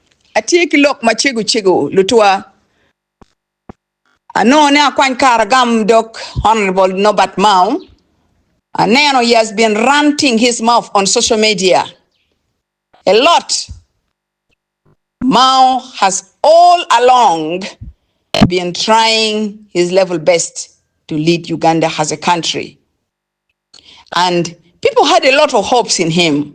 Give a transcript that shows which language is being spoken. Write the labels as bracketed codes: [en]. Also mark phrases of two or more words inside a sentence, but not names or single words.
[ach] atieki lok machego chego lutua anone akwan karagam dok Honorable Nobert Mao. [en] Aneno he has been ranting his mouth on social media a lot. Mao has all along been trying his level best to lead Uganda as a country. And people had a lot of hopes in him.